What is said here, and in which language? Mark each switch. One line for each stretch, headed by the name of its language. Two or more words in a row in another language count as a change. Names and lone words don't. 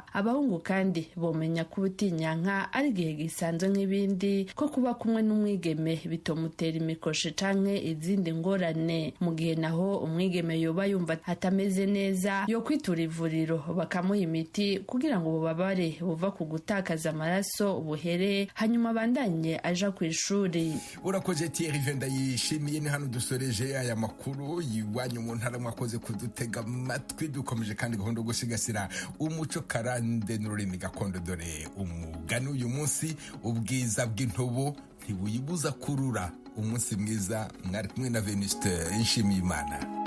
Rundi: Abahungu kandi bomenya ko ubutinyanka ari igihe gisanzwe nk'ibindi, ko kuba kumwe n'umwigeme bitomutera imikoshe canke izindi ngorane. Mu gihe naho umwigeme yoba yumva atameze neza, yo kwitura ivuriro bakamuha imiti kugira ngo ububabare buva ku gutakaza amaraso buhere, hanyuma bandanye aja ku ishuri. Urakoze Thierry Venda yishimiye. Ni hano dusoreje aya makuru yiwanyu mu ntara, mwakoze kudutega amatwi.
Kinyarwanda: Dukomeje kandi gahunda gusigasira umuco karande n'ururimi gakondo. Dore umugani uyu munsi, ubwiza bw'intobo ntibuyibuza kurura. Umunsi mwiza, mwari kumwe na Venuste Nshimiyimana.